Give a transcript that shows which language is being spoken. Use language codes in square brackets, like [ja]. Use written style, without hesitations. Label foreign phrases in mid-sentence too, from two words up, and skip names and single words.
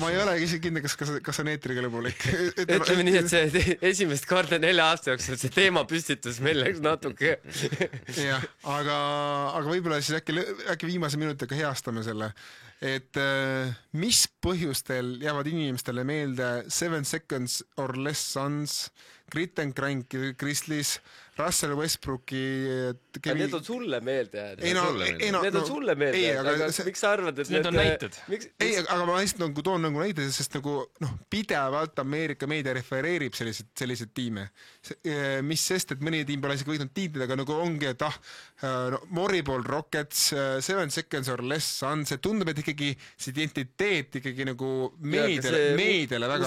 [et] Ma ei ole isegi kindel, kas on eetriga lõpulik. Ütleme nii, et see esimest korda 4 aasta jooksul see teema püstitus meil läks natuke. Jah, aga võib-olla siis äkki viimase minutiga heastame selle, et mis põhjustel jäävad inimestele meelde 7 Seconds or Less Suns, Grit and Crank Grizzlies, Russell Westbrooki Need on sulle meelde jääd. Need on sulle meelde jääd, aga miks sa arvad, et need on näited? Ei, aga ma lihtsalt toon nagu näited, sest nagu pidevalt Ameerika meedia refereerib sellised tiime. Mis sest, et mõni tiim pole isegi võitnud tiitlid, aga nagu ongi, et Moriball Rockets, 7 Seconds or Less Suns, see tundub, et ikkagi see identiteet ikkagi nagu meediale väga